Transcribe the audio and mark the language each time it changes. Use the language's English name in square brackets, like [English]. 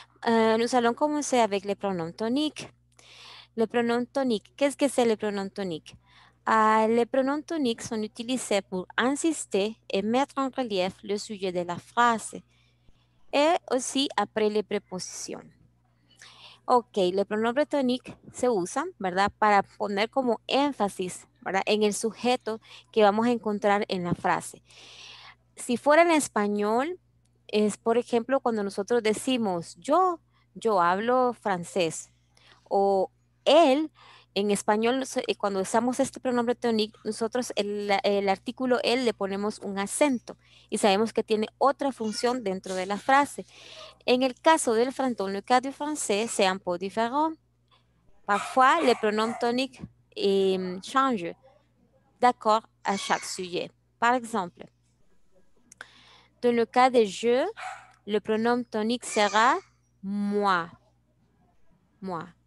[French] Nous allons commencer avec les pronoms toniques. Le pronom tonique, qu'est-ce que c'est le pronom tonique? Les pronoms toniques sont utilisés pour insister et mettre en relief le sujet de la phrase et aussi après les prépositions. [Spanish] Ok, el pronombre tonique se usa, ¿verdad? Para poner como énfasis, ¿verdad? En el sujeto que vamos a encontrar en la frase. Si fuera en español, es por ejemplo cuando nosotros decimos yo hablo francés o él, en español cuando usamos este pronombre tonique, nosotros el artículo él le ponemos un acento y sabemos que tiene otra función dentro de la frase. En el caso del [French] dans le cas du français, c'est un peu différent. Parfois, les pronoms toniques changent d'accord à chaque sujet. Par exemple, dans le cas de je, le pronom tonique sera moi. Moi.